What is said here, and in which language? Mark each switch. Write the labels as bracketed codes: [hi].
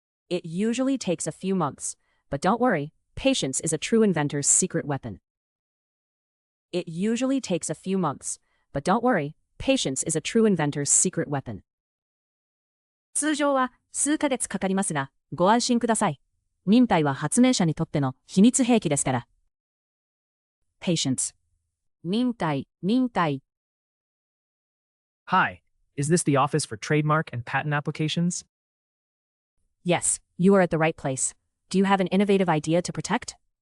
[en] It usually takes a few months, but don't worry, patience is a true inventor's secret weapon. It usually takes a few months, but don't worry, patience is a true inventor's secret weapon. [ja] 通常は数ヶ月かかりますが、ご安心ください。忍耐は発明者にとっての秘密兵器ですから。 [en] Patience 忍耐。 Hi, is this the office for trademark and patent applications? Yes, you are at the right place. Do you have an innovative idea to protect?